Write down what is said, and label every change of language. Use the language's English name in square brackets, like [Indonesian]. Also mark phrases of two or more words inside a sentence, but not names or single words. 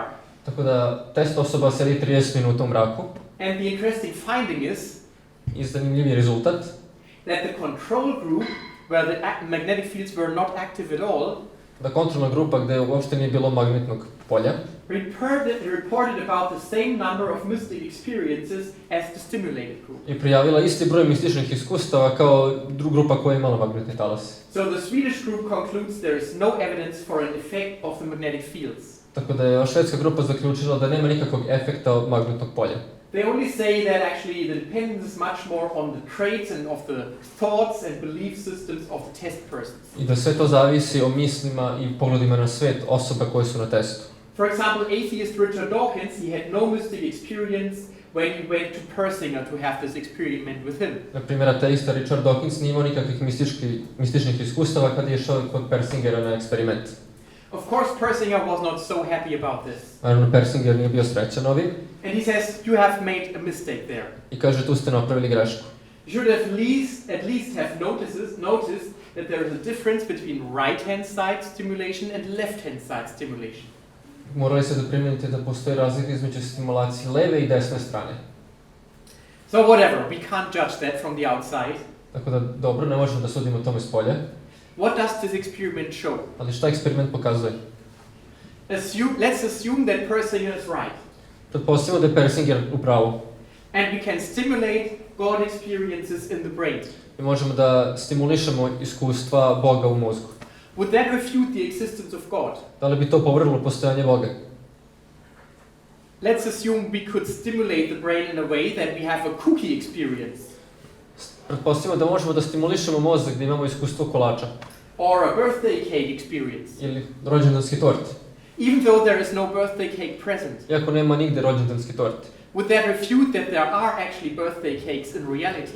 [Serbian] Tako da test osoba sedi 30 minuta u mraku. [English] And the interesting finding is [Serbian] I zanimljivi rezultat [English] that the control group, where the magnetic fields were not active at all, [Serbian] da kontrolna grupa gdje uopšte nije bilo magnetnog polja [English] reported about the same number of mystic experiences as the stimulated group. [Serbian] i prijavila isti broj mističnih iskustava kao grupa koja je imala magnetni talas. [English] So the Swedish group concludes there is no evidence for an effect of the magnetic fields. [Serbian] Tako da je švedska grupa zaključila da nema nikakvog efekta od magnetnog polja. [English] They only say that actually the dependence is much more on the traits and of the thoughts and belief systems of the test persons. [Serbian] I da sve to zavisi o mislima i pogledima na svet osoba koje su na testu. [English] For example, atheist Richard Dawkins, he had no mystic experience when he went to Persinger to have this experiment with him. [Serbian] Na primjer, ateista Richard Dawkins nije imao nikakvih mističnih iskustava kad je išao kod Persingera na eksperiment. [English] Of course, Persinger was not so happy about this. [Serbian] Naravno, Persinger nije bio srećan ovim. [English] And he says, you have made a mistake there. [Serbian] I kaže, tu ste napravili grešku. [English] You should at least have noticed that there is a difference between right-hand side stimulation and left-hand side stimulation. [Serbian] Morali se da primijenite da postoji razlika između stimulacije leve i desne strane. [English] So whatever, we can't judge that from the outside. [Serbian] Tako da, dobro, ne možemo da sudimo tome s polja. [English] What does this experiment show? [Serbian] Ali šta eksperiment pokazuje? [English] Let's assume that Persinger is right. [Serbian] Pretpostavimo da je Persinger u pravu. [English] And we can stimulate God experiences in the brain. [Serbian] I možemo da stimulišemo iskustva Boga u mozgu. [English] Would that refute the existence of God? [Serbian] Da li bi to povrlo postojanje Boga? [English] Let's assume we could stimulate the brain in a way that we have a cookie experience. [Serbian] Pretpostavimo da možemo da stimulišemo mozak da imamo iskustvo kolača. [English] Or a birthday cake experience. [Serbian] Ili rođendanski tort. [English] Even though there is no birthday cake present. [Serbian] Iako nema nigde rođendanski tort. [English] Would that refute that there are actually birthday cakes in reality?